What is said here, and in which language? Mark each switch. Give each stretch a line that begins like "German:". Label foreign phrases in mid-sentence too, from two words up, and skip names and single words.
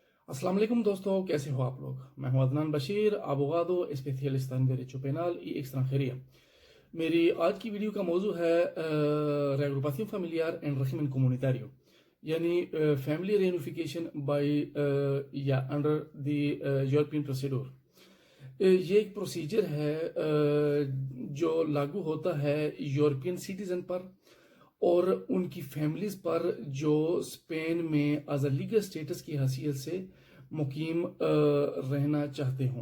Urdu: السلام علیکم دوستو، کیسے ہو آپ لوگ. میں ہوں عدنان بشیر,
Spanish: abogado especialista en derecho penal y extranjería।
Urdu: میری آج کی ویڈیو کا موضوع ہے
Spanish: reagrupación familiar en régimen comunitario,
English: यानी फैमिली reunification by या under the European procedure.
Urdu: یہ ایک پروسیجر ہے جو لاگو ہوتا ہے
English: European citizen
Urdu: پر اور ان کی فیملیز پر جو سپین میں
English: as a legal status
Urdu: کی حیثیت سے مقیم رہنا چاہتے ہوں.